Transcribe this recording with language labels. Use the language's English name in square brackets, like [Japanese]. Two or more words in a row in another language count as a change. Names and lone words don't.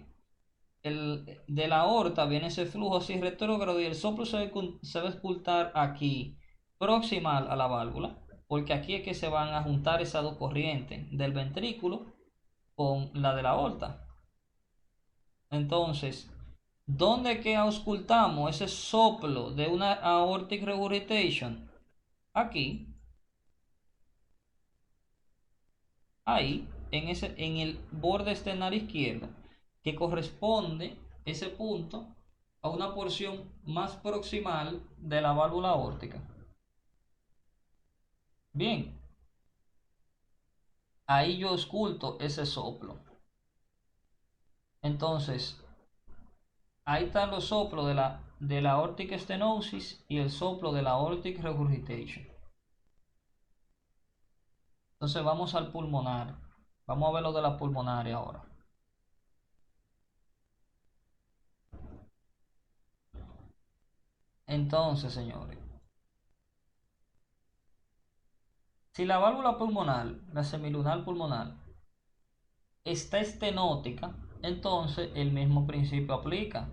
[Spanish] De la aorta viene ese flujo así retrógrado y el soplo se va a expulsar aquí, proximal a la válvula, porque aquí es que se van a juntar esas dos corrientes del ventrículo con la de la aorta. Entonces, ¿dónde que auscultamos ese soplo de una [English] aortic regurgitation? [Spanish] Aquí, ahí, en el borde externo izquierdo, que corresponde ese punto a una porción más proximal de la válvula aórtica. Bien, ahí yo ausculto ese soplo. Entonces, ahí están los soplos de la [English] aortic stenosis [Spanish] y el soplo de la [English] aortic regurgitation. [Spanish] Entonces vamos al pulmonar. Vamos a ver lo de la pulmonaria ahora. Entonces, señores, si la válvula pulmonar, la semilunar pulmonar, está estenótica, entonces el mismo principio aplica.